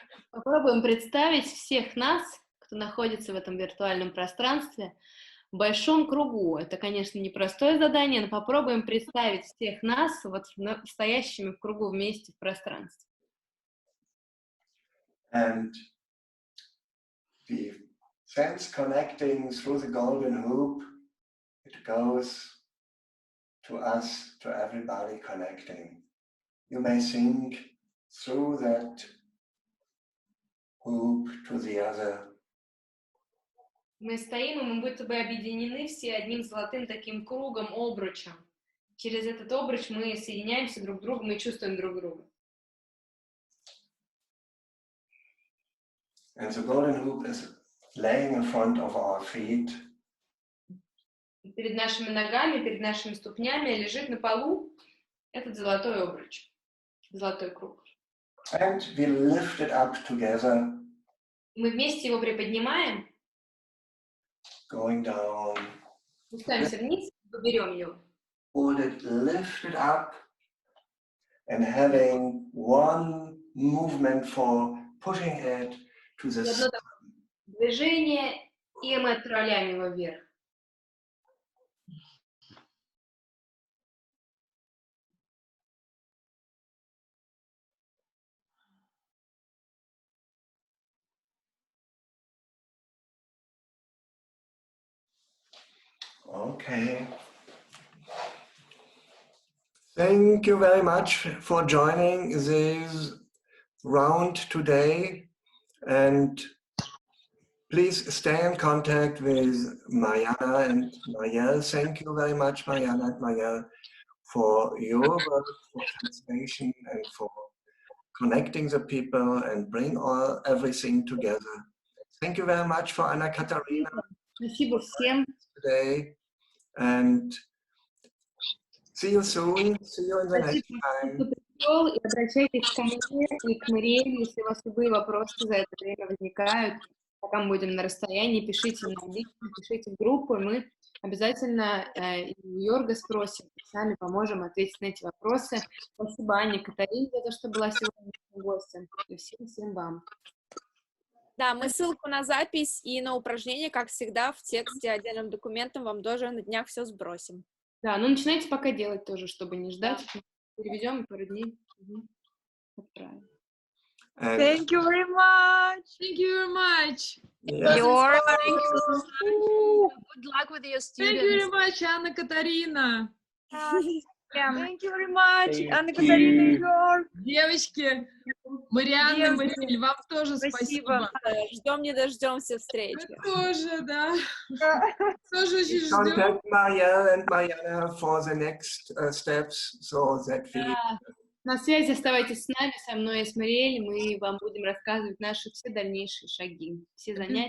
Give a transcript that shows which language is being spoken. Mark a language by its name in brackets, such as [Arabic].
[Russian] Попробуем представить всех нас, кто находится в этом виртуальном пространстве, в большом кругу. Это, конечно, непростое задание, но попробуем представить всех нас вот стоящими в кругу вместе в пространстве. [English] And the sense connecting through the golden hoop, it goes to us, to everybody connecting. You may think through that hoop to the other. [Russian] Мы стоим, и мы будто бы объединены все одним золотым таким кругом, обручем. Через этот обруч мы соединяемся друг с другом и чувствуем друг друга. [English] And the golden hoop is laying in front of our feet. [Russian] Перед нашими ногами, перед нашими ступнями лежит на полу этот золотой обруч, золотой круг. [English] And we lift it up together. [Russian] Мы вместе его приподнимаем. [English] Going down. [Russian] Спускаемся вниз, берем его. [English] Hold it, lift it up, and having one movement for pushing it to the [Russian] Одно движение, и мы отправляем его вверх. [English] Okay. Thank you very much for joining this round today, and please stay in contact with Marianna and Mariel. Thank you very much, Marianna and Mariel, for your work, for translation, and for connecting the people and bring everything together. Thank you very much for Anna-Katharina today, and see you soon. See you in the next time. [Russian] И обращайтесь ко мне и к Мариэле, если у вас любые вопросы за это время возникают, пока мы будем на расстоянии, пишите нам лично, пишите в группу, и мы обязательно Йорга спросим, сами поможем ответить на эти вопросы. Спасибо Анне-Катарине за то, что была сегодня нашим гостем, и всем вам. Да, мы ссылку на запись и на упражнение, как всегда, в тексте отдельным документом вам тоже на днях все сбросим. Да, ну начинайте пока делать тоже, чтобы не ждать. Переведем и пару дней отправим. [English] Thank you very much. Thank you very much. Yeah. Good luck with your students. Thank you very much, Анна-Катарина. Thank you very much, Anna-Katharina and Йорг. [Russian] Девочки, Марианна и Мариэль, вам тоже спасибо. Ждем не дождемся встречи. Мы тоже, да. Тоже очень ждем. [English] Contact Mariel and Marianna for the next steps, so that we... [Russian] На связи оставайтесь с нами, со мной и с Мариэль, мы вам будем рассказывать наши все дальнейшие шаги, все занятия.